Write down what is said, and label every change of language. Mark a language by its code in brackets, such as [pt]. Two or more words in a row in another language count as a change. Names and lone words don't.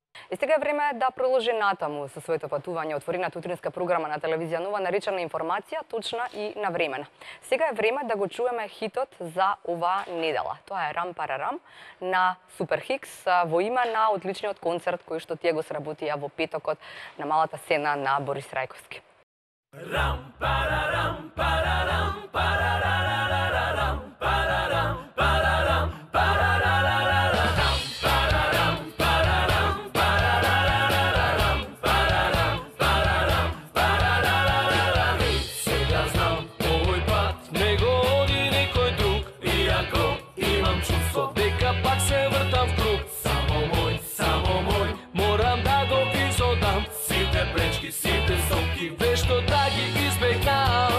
[mk] И сега е време да продолжи натаму со своето патување отворената утринска програма на телевизија Нова, наречена информација, точна и навремена. Сега е време да го чуеме хитот за оваа недела. Тоа е Рам Парарам на Супер Хикс во име на одличниот концерт кој што тие го сработија во петокот на малата сцена на Борис Рајковски. Ram pararam pararam pararararam pararam pararam pararararam pararam pararam pararararam pararam pararam pararararam. Сега знам овој пат не го оди никој друг, иако имам чувство дека пак се вртам в круг. Само мој, морам да го изодам сите пречки, сите стопки, вешто да ги избегнам.